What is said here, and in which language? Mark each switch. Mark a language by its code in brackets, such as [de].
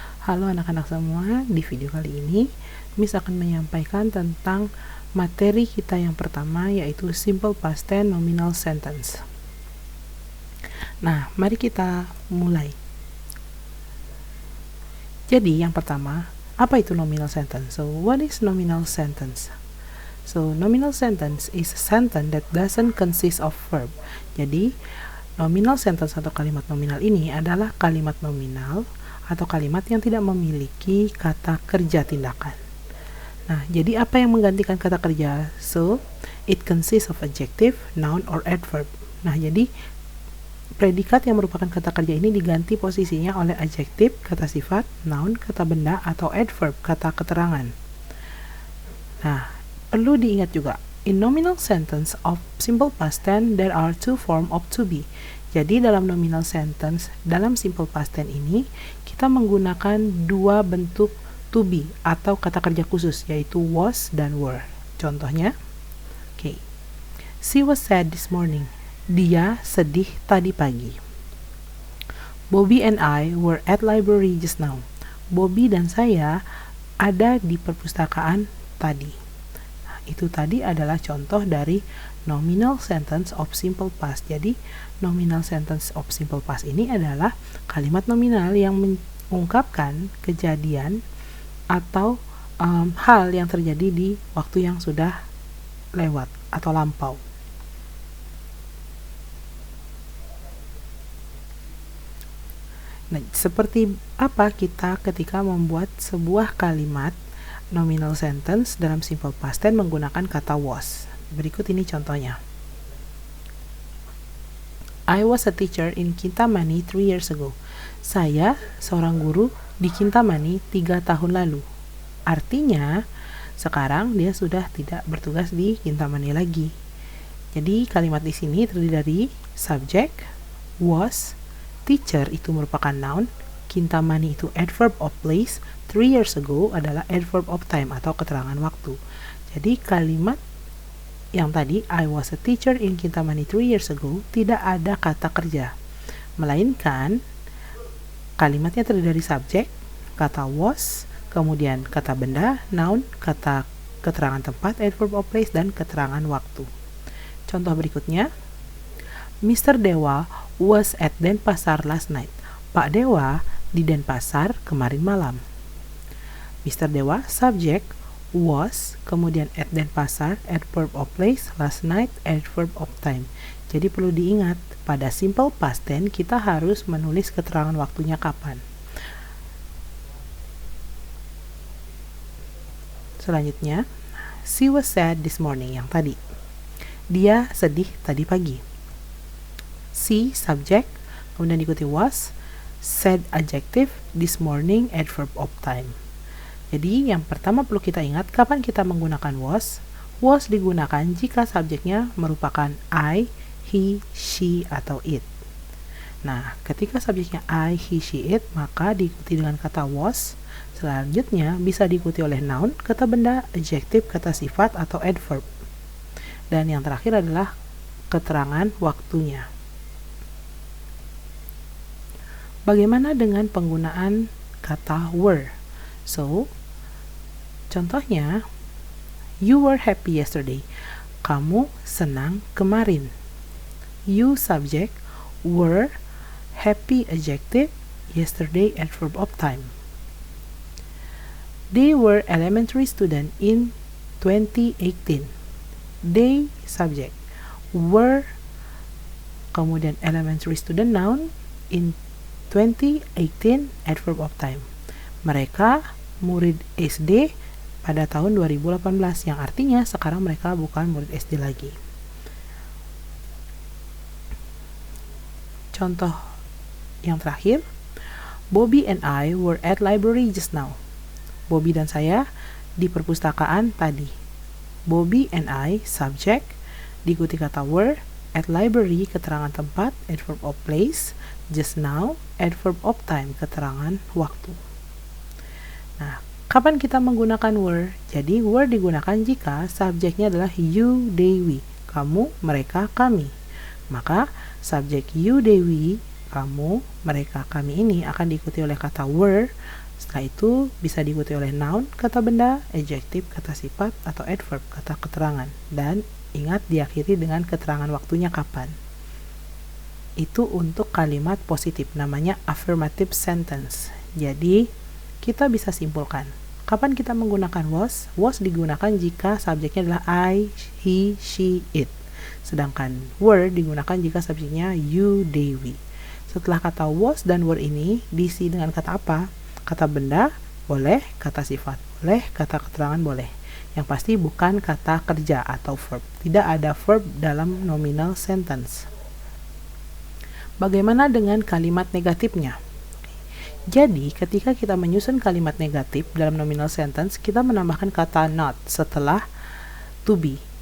[id] Halo anak-anak semua, di video kali ini Miss akan menyampaikan tentang materi kita yang pertama, yaitu simple past tense nominal sentence. Nah, mari kita mulai. Jadi yang pertama, apa itu nominal sentence? [en] So, what is nominal sentence? So, nominal sentence is a sentence that doesn't consist of verb. [id] Jadi, nominal sentence atau kalimat nominal ini adalah kalimat nominal atau kalimat yang tidak memiliki kata kerja tindakan. Nah, jadi apa yang menggantikan kata kerja? [en] So, it consists of adjective, noun, or adverb. [id] Nah, jadi predikat yang merupakan kata kerja ini diganti posisinya oleh adjektif, kata sifat, noun, kata benda, atau adverb, kata keterangan. Nah, perlu diingat juga, [en] in nominal sentence of simple past tense, there are two forms of to be. [id] Jadi dalam nominal sentence, dalam simple past tense ini, kita menggunakan dua bentuk to be atau kata kerja khusus, yaitu was dan were. [en] Contohnya, she was sad this morning. [id] Dia sedih tadi pagi. [en] Bobby and I were at library just now. [id] Bobby dan saya ada di perpustakaan tadi. Itu tadi adalah contoh dari nominal sentence of simple past. Jadi, nominal sentence of simple past ini adalah kalimat nominal yang mengungkapkan kejadian atau hal yang terjadi di waktu yang sudah lewat atau lampau. Nah, seperti apa kita ketika membuat sebuah kalimat nominal sentence dalam simple past tense menggunakan kata was. Berikut ini contohnya. [en] I was a teacher in Kintamani 3 years ago. [id] Saya seorang guru di Kintamani 3 tahun lalu. Artinya, sekarang dia sudah tidak bertugas di Kintamani lagi. Jadi, kalimat di sini terdiri dari subject, was, teacher itu merupakan noun, Kintamani itu adverb of place, 3 years ago adalah adverb of time atau keterangan waktu. Jadi kalimat yang tadi, [en] I was a teacher in Kintamani 3 years ago, [id] tidak ada kata kerja, melainkan kalimatnya terdiri dari subjek, kata was, kemudian kata benda, noun, kata keterangan tempat, adverb of place, dan keterangan waktu. Contoh berikutnya, Mr. [en] Dewa was at Denpasar last night. [id] Pak Dewa di Denpasar kemarin malam. [en] Mr. Dewa, subject, was, kemudian at Denpasar, adverb of place, last night, adverb of time. [id] Jadi perlu diingat, pada simple past tense kita harus menulis keterangan waktunya kapan. Selanjutnya, [en] she was sad this morning, [id] yang tadi. Dia sedih tadi pagi. [en] She, subject, kemudian diikuti was, said adjective, this morning, adverb of time. [id] Jadi yang pertama perlu kita ingat, kapan kita menggunakan was? Was digunakan jika subjeknya merupakan I, he, she, atau it. Nah, ketika subjeknya I, he, she, it, maka diikuti dengan kata was. Selanjutnya bisa diikuti oleh noun, kata benda, adjective, kata sifat, atau adverb. Dan yang terakhir adalah keterangan waktunya. Bagaimana dengan penggunaan kata were? [en] So, contohnya, you were happy yesterday. [id] Kamu senang kemarin. [en] You, subject, were, happy, adjective, yesterday, adverb of time. They were elementary student in 2018. They, subject, were, kemudian elementary student, noun, in 2018, adverb of time. [id] Mereka murid SD pada tahun 2018, yang artinya sekarang mereka bukan murid SD lagi. Contoh yang terakhir, [en] Bobby and I were at library just now. [id] Bobby dan saya di perpustakaan tadi. Bobby and I, subject, diikuti kata were, at library, keterangan tempat, adverb of place, just now, adverb of time, keterangan waktu. Nah, Kapan kita menggunakan were? Jadi were digunakan jika subjeknya adalah you, they, we. Kamu, mereka, kami. Maka subjek you, they, we, kamu, mereka, kami ini akan diikuti oleh kata were. Setelah itu bisa diikuti oleh noun, kata benda, adjective, kata sifat, atau adverb, kata keterangan. Dan ingat diakhiri dengan keterangan waktunya kapan. Itu untuk kalimat positif, namanya affirmative sentence. Jadi kita bisa simpulkan. Kapan kita menggunakan was? Was digunakan jika subjeknya adalah I, he, she, it. Sedangkan were digunakan jika subjeknya you, they, we. Setelah kata was dan were ini diisi dengan kata apa? Kata benda boleh, kata sifat boleh, kata keterangan boleh. Yang pasti bukan kata kerja atau verb. Tidak ada verb dalam nominal sentence. Bagaimana dengan kalimat negatifnya? Jadi, ketika kita menyusun kalimat negatif dalam nominal sentence, kita menambahkan kata not setelah to be.